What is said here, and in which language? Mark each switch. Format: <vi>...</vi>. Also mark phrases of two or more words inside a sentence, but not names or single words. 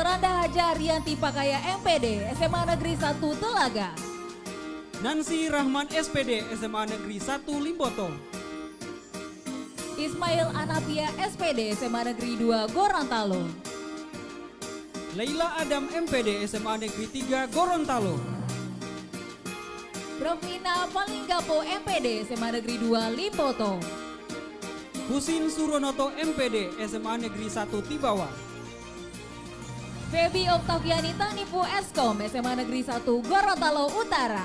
<id>Anda Haja Rianti Pakaya MPD, SMA Negeri 1 Telaga. Nancy Rahman SPD, SMA Negeri 1 Limboto. Ismail Anapia SPD, SMA Negeri 2 Gorontalo. Laila Adam MPD, SMA Negeri 3 Gorontalo. Provina Palinggapo MPD, SMA Negeri 2 Limboto. Husin Suronoto MPD, SMA Negeri 1 Tibawa. Febi Oktaviani Tanipu Eskom, SMA Negeri 1 Gorontalo Utara.</id>